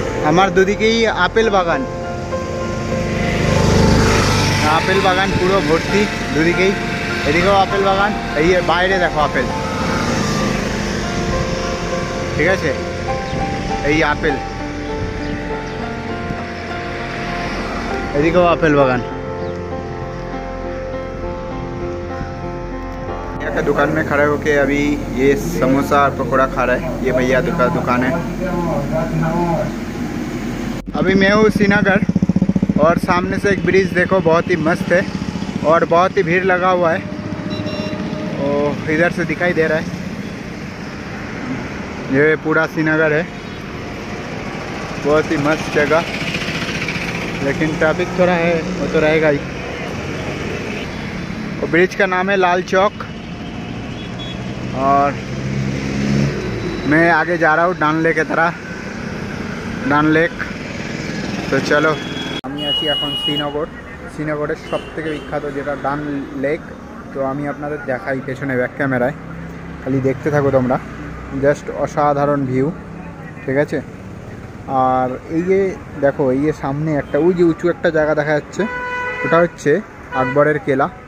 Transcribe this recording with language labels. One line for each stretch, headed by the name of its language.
Bangla: আমার দুদিকেই আপেল বাগান পুরো ভর্তি দুদিকেই। এদিকেও আপেল বাগান, এই বাইরে দেখো আপেল, ঠিক আছে, এই আপেল, এদিকেও আপেल बागान।
Hindi: यहाँ का दुकान में खड़ा होके अभी ये समोसा और पकौड़ा खा रहा है, ये भैया दुकान है। अभी मैं हूँ श्रीनगर और सामने से एक ब्रिज देखो बहुत ही मस्त है और बहुत ही भीड़ लगा हुआ है, और इधर से दिखाई दे रहा है ये पूरा श्रीनगर है, बहुत ही मस्त जगह, लेकिन ट्रैफिक थोड़ा है, वो तो रहेगा ही। और ब्रिज का नाम है लाल चौक, और मैं आगे जा रहा हूँ डान लेक की तरह, डान लेक। तो चलो
Bangla: আমি আছি এখন শ্রীনগরের সবথেকে বিখ্যাত যেটা ডান লেক। তো আমি আপনাদের দেখাই পেছনে ব্যাক ক্যামেরায়, খালি দেখতে থাকো তোমরা, জাস্ট অসাধারণ ভিউ, ঠিক আছে। আর এই যে দেখো এই যে সামনে একটা ওই যে উঁচু একটা জায়গা দেখা যাচ্ছে, ওটা হচ্ছে আকবরের কেলা।